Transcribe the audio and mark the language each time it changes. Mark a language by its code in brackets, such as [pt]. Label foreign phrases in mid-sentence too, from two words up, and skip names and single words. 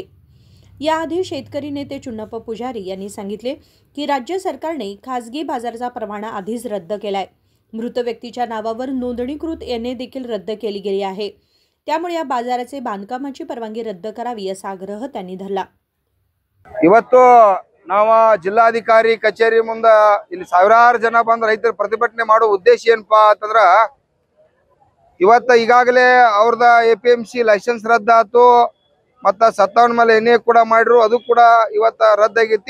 [mr] याआधी शेतकरी नेते चुन्नप्प पुजारी यांनी सांगितले की राज्य सरकारने खासगी बाजाराचा परवाना आधीच रद्द केलाय। मृत व्यक्तीच्या नावावर नोंदणीकृत एनए देखील रद्द केली गेली आहे। त्यामुळे या बाजाराचे बांधकामाची परवानगी रद्द करावी असा आग्रह त्यांनी धरला। [kn] ಇವತ್ತು ನಾವು ಜಿಲ್ಲಾಧಿಕಾರಿ ಕಚೇರಿ ಮುಂದೆ ಇಲ್ಲಿ ಸಾವಿರಾರು ಜನ ಬಂದು ರೈತರು ಪ್ರತಿಭಟನೆ ಮಾಡೋ ಉದ್ದೇಶ ಏನಪ್ಪಾ ಅಂತಂದ್ರ ಇವತ್ತು ಈಗಾಗಲೇ ಅವ್ರದ ಎಪಿಎಂಸಿ ಲೈಸೆನ್ಸ್ ರದ್ದಾತು ಮತ್ತು 57 ಮೇಲೆ ಎನ್ಎ ಕೂಡ ಮಾಡಿದ್ರು, ಅದು ಕೂಡ ಇವತ್ತು ರದ್ದಾಗೈತಿ।